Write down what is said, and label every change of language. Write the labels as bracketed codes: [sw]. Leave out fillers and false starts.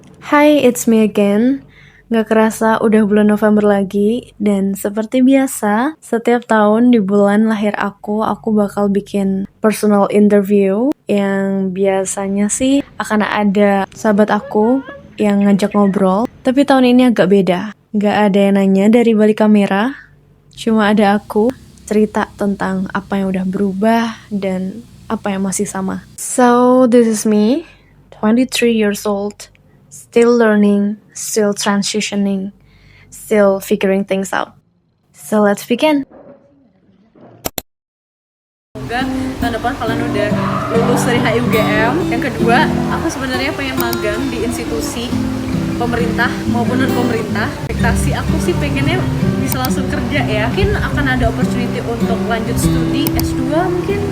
[en] Hai, it's me again. [id] Gak kerasa udah bulan November lagi, dan seperti biasa, setiap tahun di bulan lahir aku bakal bikin personal interview yang biasanya sih akan ada sahabat aku yang ngajak ngobrol. Tapi tahun ini agak beda. Gak ada yang nanya dari balik kamera, cuma ada aku cerita tentang apa yang udah berubah dan apa yang masih sama. [en] So, this is me, 23 years old. Still learning, still transitioning, still figuring things out. So let's begin. [id] Semoga tahun depan kalian udah lulus dari HIUGM. Yang kedua, aku sebenarnya pengen magang di institusi pemerintah maupun non pemerintah. Ekspektasi aku sih pengennya bisa langsung kerja ya. Mungkin akan ada opportunity untuk lanjut studi S2 mungkin.